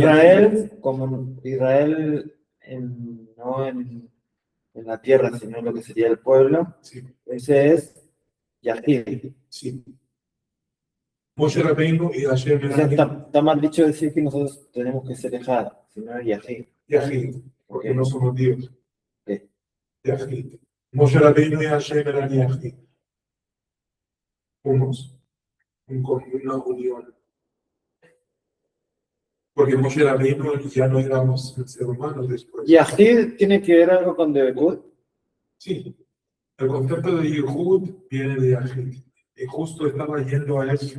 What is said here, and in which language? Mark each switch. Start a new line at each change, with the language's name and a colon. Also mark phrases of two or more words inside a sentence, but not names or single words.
Spanish: Israel, como Israel no en la tierra, sino en lo que sería el pueblo, Sí, ese es Yahid. sí. Moshe Rabbeinu y Hashem O sea, eran está mal dicho decir que nosotros tenemos que ser Ejad, sino Yahid. Yahid, porque no somos Dios. Ok. Yahid. Moshe Rabbeinu y Hashem eran Yahid. Unos, una unión. Porque Moshe Rabbeinu ya no éramos seres humanos después. Yahid tiene que ver algo con Debekut. Sí, El concepto de Yehud viene de Argentina. Y justo estaba yendo a eso.